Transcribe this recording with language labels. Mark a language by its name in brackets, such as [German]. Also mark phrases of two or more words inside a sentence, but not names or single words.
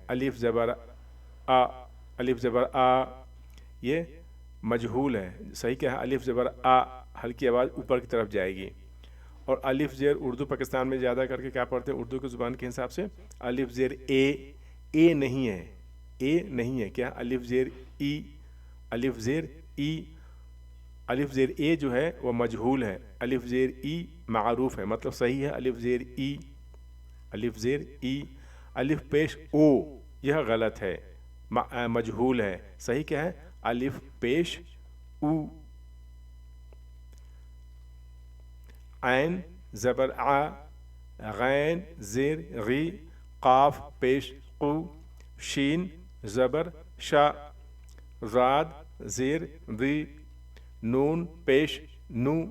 [Urdu] الف زبر آ، الف زبر آ یہ مجہول ہے، صحیح کیا ہے، الف زبر آ، ہلکی آواز اوپر کی طرف جائے گی۔ اور الف زیر اردو پاکستان میں زیادہ کر کے کیا پڑھتے ہیں اردو کی زبان کے حساب سے، الف زیر اے نہیں ہے، اے نہیں ہے، کیا الف زیر ای، الف زیر ای، الف زیر اے جو ہے وہ مجہول ہے، الف زیر ای معروف ہے، مطلب صحیح ہے الف زیر ای، الف زیر ای۔ الف پیش او یہ غلط ہے، مجہول ہے، صحیح کیا ہے الف پیش او۔ عین زبر آ، غین زیر غی، قاف پیش قو، شین زبر شا، زاد زیر ذی، نون پیش نو،